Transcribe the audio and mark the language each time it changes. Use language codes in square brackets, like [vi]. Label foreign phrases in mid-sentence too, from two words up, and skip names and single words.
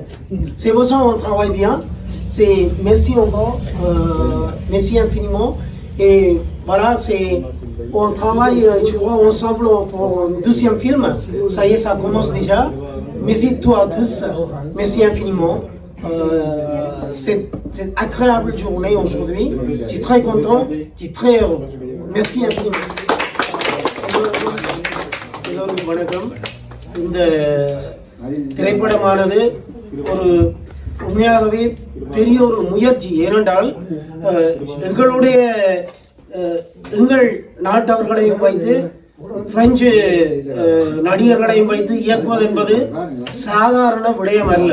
[fr] C'est pour ça qu'on travaille bien. Merci encore, merci infiniment, et Voilà, on travaille, je crois, ensemble pour un deuxième film. Ça y est, ça commence déjà. Merci à toi à tous. Merci infiniment. C'est une agréable journée aujourd'hui. Je suis très content, je suis très heureux. Merci infiniment. [ta] எல்லோருக்கும் வணக்கம். இந்த திரைப்படமானது ஒரு உண்மையாகவே பெரிய ஒரு முயற்சி. ஏனென்றால் எங்கள் நாட்டவர்களையும் வைத்து பிரெஞ்சு நடிகர்களையும் வைத்து இயக்குவது என்பது சாதாரண விடயம் அல்ல.